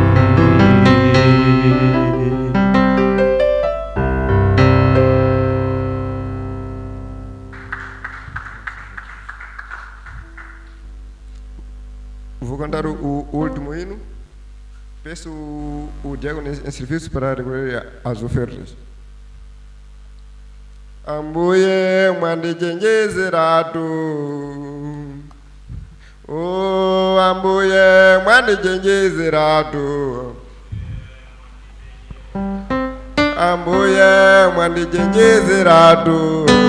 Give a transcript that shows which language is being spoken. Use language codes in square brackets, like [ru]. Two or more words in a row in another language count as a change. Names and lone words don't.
[pt] Vou cantar o último hino. Peço o diácono em serviço para recolher as ofertas. [ny] Ambuye mwandi jenje ziratu, oh ambuye mwandi jenje ziratu, ambuye mwandijenjezeratu